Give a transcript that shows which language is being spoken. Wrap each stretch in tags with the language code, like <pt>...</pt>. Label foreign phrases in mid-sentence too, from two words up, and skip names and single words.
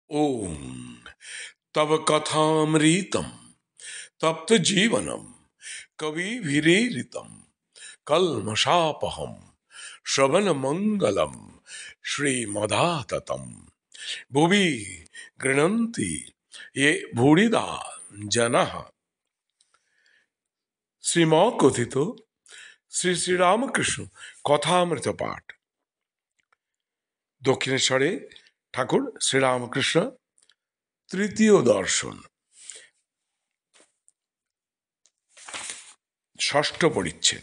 <sa>ओम तव कथामृतम तप्त जीवनम कविभिरीरितम कल्मषापहम श्रवण मंगलम श्रीमदाततम भुवि गृह्णन्ति ये भूरिदा जनः।</sa> <bn>শ্রীমকথিত শ্রী শ্রীরামকৃষ্ণ কথামৃত পাঠ। দক্ষিণেশ্বরে ঠাকুর শ্রীরামকৃষ্ণ তৃতীয় দর্শন, ষষ্ঠ পরিচ্ছেদ।</bn>